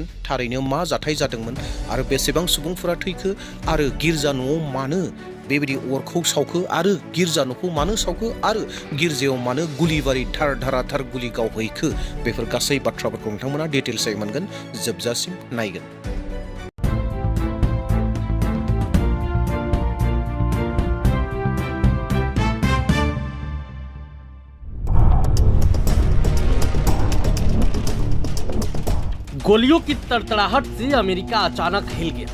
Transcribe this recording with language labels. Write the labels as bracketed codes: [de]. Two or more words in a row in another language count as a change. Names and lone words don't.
[brx] थारैनो मा जाथाय जादोंमोन आरो बेसेबां सुबुंफोरा थैखो आरो गिर्जा न'आव मानो बेबायदि अरखौ सावखो आरो गिर्जा न'खौ मानो सावखो आरो गिर्जायाव मानो गुलिबारि धाराधार गुलि गावहैखो, बेफोर गासै बाथ्राफोरखौ नोंथांमोना डिटेल्सै मोनगोन। जोबजासिम नायगोन। [hi] गोलियों की तड़तड़ाहट से अमेरिका अचानक हिल गया।